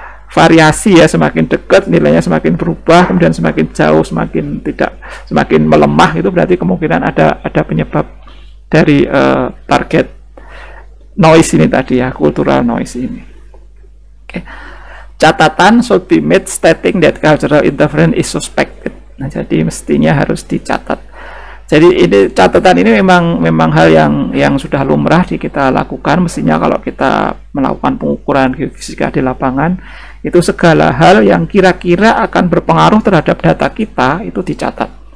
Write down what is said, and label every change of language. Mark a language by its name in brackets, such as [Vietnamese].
[Indonesian] variasi ya, semakin dekat nilainya semakin berubah, kemudian semakin jauh semakin melemah, itu berarti kemungkinan ada penyebab dari target noise ini tadi ya, cultural noise ini. Oke. [English] Catatan should be made stating that cultural interference is suspected. [Indonesian] Nah, jadi mestinya harus dicatat. Jadi ini catatan ini memang hal yang sudah lumrah kita lakukan. Mestinya kalau kita melakukan pengukuran geofisika di lapangan, itu segala hal yang kira-kira akan berpengaruh terhadap data kita itu dicatat.